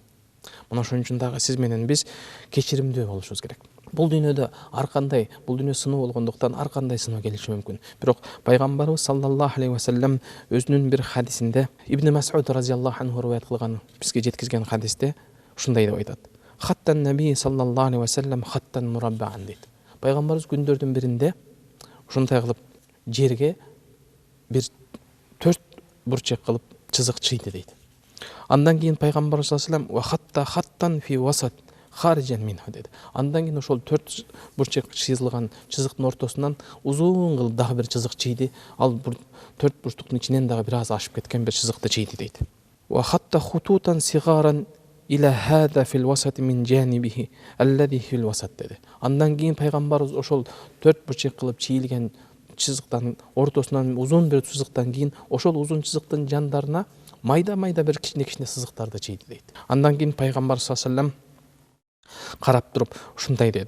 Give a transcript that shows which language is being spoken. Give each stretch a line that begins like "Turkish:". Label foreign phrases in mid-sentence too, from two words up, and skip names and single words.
Kyrgyz: Мына ошон үчүн дагы сиз менен биз кечиримдүү болушубуз керек. Бул дүйнөдө бул дүйнө сыноо болгондуктан ар кандай сыноо келиши мүмкүн. Бирок пайгамбарыбыз
Arabic: صلى الله عليه وسلم
Kyrgyz: өзүнүн бир хадисинде Ибн Мас'уд
Arabic: رضي الله عنه
Kyrgyz: риваят кылган, бизге жеткизген хадисте ушундай деп айтат.
Arabic: خط النبي صلى الله عليه وسلم خطا مربعا дейт.
Kyrgyz: Пайгамбарыбыз күндөрдүн биринде ушундай кылып жерге бир 4 бурчак кылып чызык чыйды дейт. Андан кийин пайгамбар
Arabic: صلى الله عليه وسلم وخط خطا في الوسط خارجا منه деди.
Kyrgyz: Андан кийин ошол 4 бурчак чызылган чызыктын ортосунан узун кылып дагы бир чызык чийди. Ал 4 бурчтуктун ичинен дагы бир аз ашып кеткен бир чызыкты чийди дейт.
Arabic: وخط خطوطا صغارا إلى هذا في الوسط من جانبه الذي في الوسط dedi.
Kyrgyz: Andan кийин пайгамбарыбыз ошол 4 бурчак кылып чийилген чызыктан ортосунан узун бир чызыктан кийин ошол узун чызыктын жандарына майда бир кичине сызыктарды чийди дейт. Андан кийин пайгамбар
Arabic: صلى الله عليه وسلم
Kyrgyz: карап туруп ушундай деди.